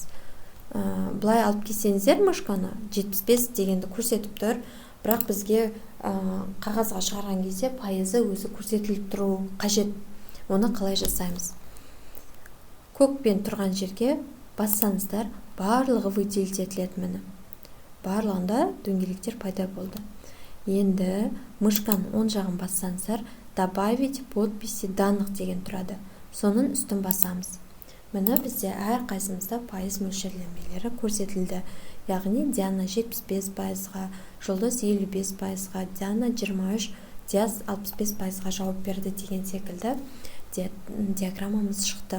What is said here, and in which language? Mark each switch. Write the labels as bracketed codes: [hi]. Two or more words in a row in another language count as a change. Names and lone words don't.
[kk] Бұлай алып келсеңіздер мышканы 75 дегенді көрсетіп тұр, бірақ бізге қағазға шығарған кезде пайызы өзі көрсетіліп тұру қажет. Оны қалай жасаймыз? Көкпен тұрған жерге бассаңыздар, барлығы выделить етіледі міне. Барлығында дөңгелектер пайда болды. Енді мышканың оң жағын бассаңыздар, [ru] добавить подписи данных [kk] деген тұрады. Соның үстін басамыз. Міне бізде әр қайсымызда пайыз мөлшерлемелері көрсетілді. Яғни Диана 75%-ға, Жұлдыз 55%-ға, Диана 23%, Диас 65%-ға жауап берді деген секілді диаграммамыз шықты.